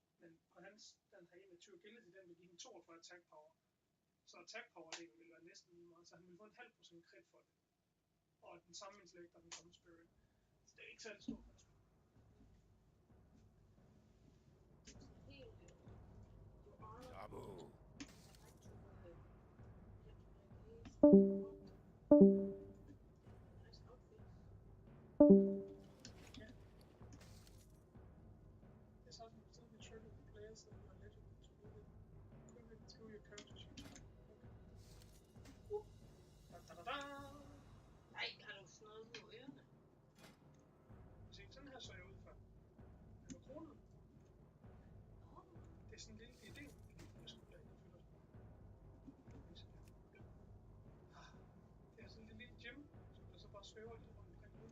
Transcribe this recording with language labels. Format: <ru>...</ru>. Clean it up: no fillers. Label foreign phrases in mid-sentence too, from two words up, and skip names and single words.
<da>Men på hans, den har 21 agility, den vil give hende 42</da> <en>attack power.</en> <da>Så</da> <en>attack power-</en> <da>delen vil være næsten lige meget, så han vil få en halv procent crit for det. Og den samme intellekt og den samme spirit. Så det er ikke særlig stor forskel. Tabu.</da> <en>Yeah. This item will still be triggered for players that are eligible to move it. Equip it through your character sheet. Okay. Da-da-da-da!</en> <da>Nej, har du snøret på ørerne? Se, sådan her så jeg ud før. Det var kronen. Det er sådan en lille idé, jeg skulle lade det fylder. Det er sådan en lille gym, som der så bare svæver i rundt omkring ud.</da>